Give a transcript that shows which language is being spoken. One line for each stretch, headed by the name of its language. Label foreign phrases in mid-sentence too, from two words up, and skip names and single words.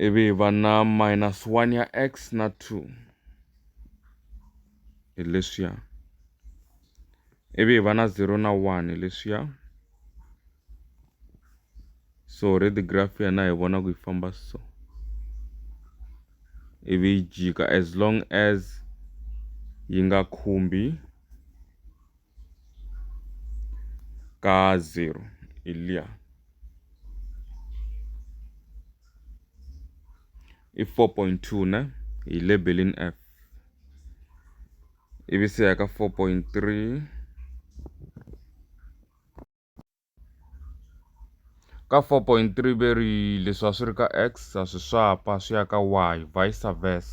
Tsonga: ivi hi va na -1 ya x na 2 hi leswiya, ivi hi va na 0 na 1 hi leswiya. So already graph ya na hi vona ku yi famba so, ivi yi jika
English: as long as
Tsonga: yi nga khumbi ka 0 hi liya. I 4.2 ne hi labelini F, ivi se ya ka 4.3, ka 4.3 veri leswi a swi ri ka x a swi swapa swi ya ka y
English: vice versa.